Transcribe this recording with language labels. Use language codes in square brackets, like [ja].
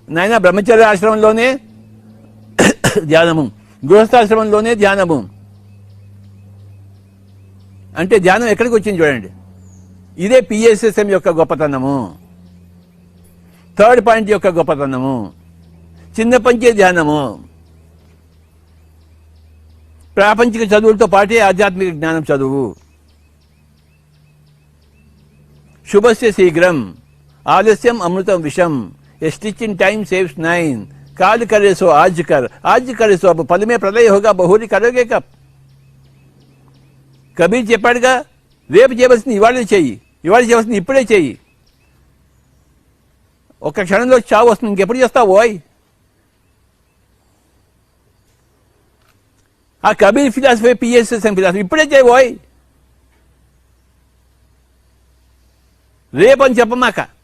[te] నాయన బ్రహ్మచర్య ఆశ్రమంలోనే ధ్యానము, గృహస్థాశ్రమంలోనే ధ్యానము అంటే ధ్యానం ఎక్కడికి వచ్చింది చూడండి. ఇదే పిఎస్ఎస్ఎం యొక్క గొప్పతనము, 3rd పాయింట్ యొక్క గొప్పతనము. చిన్న పంచే ధ్యానము, ప్రాపంచిక చదువులతో పాటే ఆధ్యాత్మిక జ్ఞానం చదువు. [sa] శుభస్య శీఘ్రం ఆలస్యం అమృతం విషం, [en] a stitch in time saves 9, [hi] काल करे सो आज करे सो अब, पल में प्रलय होगा बहुरी करोगे कब. [te] కబీర్ చెప్పాడుగా, రేపు చేయవలసింది ఇవాళే చెయ్యి, ఇవాళ చేయవలసింది ఇప్పుడే చెయ్యి. ఒక్క క్షణంలో చావు వస్తుంది, ఇంకెప్పుడు చేస్తావు ఓయ్. ఆ కబీర్ ఫిలాసఫీ పిఎస్ఎస్ఎం ఫిలాసఫీ ఇప్పుడే చేయి ఓయ్, రేపని చెప్పమాక.